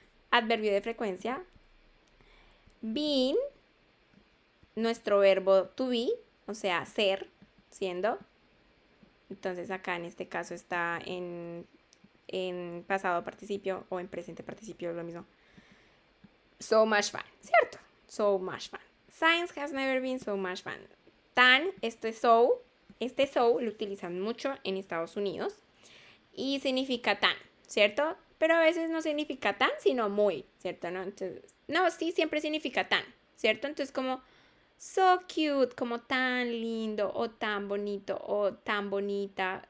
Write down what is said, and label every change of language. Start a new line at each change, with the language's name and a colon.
Spanish: Adverbio de frecuencia. Been, nuestro verbo to be, o sea, ser, siendo. Entonces acá en este caso está en en pasado participio o en presente participio es lo mismo.
English: So much fun,
Spanish: ¿cierto?
English: So much fun. Science has never been so much fun.
Spanish: Tan, este so lo utilizan mucho en Estados Unidos y significa tan, ¿cierto? Pero a veces no significa tan, sino muy, ¿cierto? ¿No? Entonces, no, sí, siempre significa tan, ¿cierto? Entonces como so cute, como tan lindo o tan bonito o tan bonita.